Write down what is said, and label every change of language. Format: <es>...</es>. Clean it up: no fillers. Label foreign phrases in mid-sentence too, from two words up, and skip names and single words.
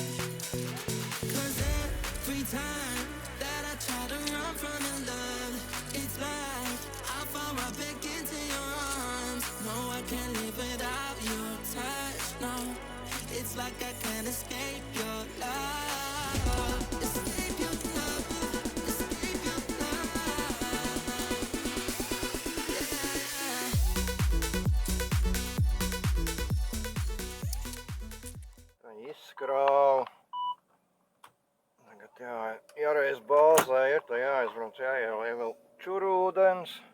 <en>Cause every time that I try to run from your love, it's like I fall right back into your arms. No, I can't live without your touch, no. It's like I can't escape your love. Escape your love, escape your love.</en> <lv>Izskrāvu. Tagad ja reiz bāzē ir, tad jāizbrauc, jāielej vēl čurūdens.</lv>